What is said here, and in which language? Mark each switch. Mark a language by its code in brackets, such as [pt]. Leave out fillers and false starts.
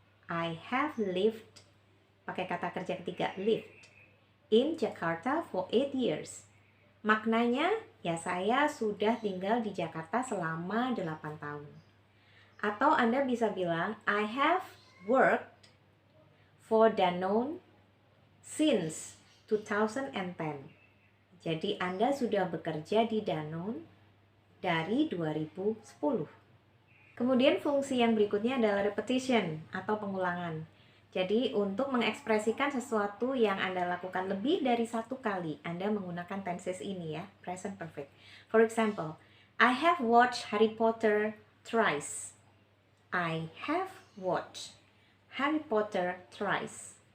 [en] I have lived, [id] pakai kata kerja ketiga, [en] lived, in Jakarta for 8 years. [id] Maknanya, ya saya sudah tinggal di Jakarta selama 8 tahun. Atau Anda bisa bilang, [en] I have worked for Danone since 2010. [id] Jadi Anda sudah bekerja di Danone dari 2010. Kemudian fungsi yang berikutnya adalah repetition atau pengulangan. Jadi untuk mengekspresikan sesuatu yang Anda lakukan lebih dari satu kali, Anda menggunakan tenses ini ya, present perfect. [en] For example, I have watched Harry Potter thrice. I have watched Harry Potter thrice.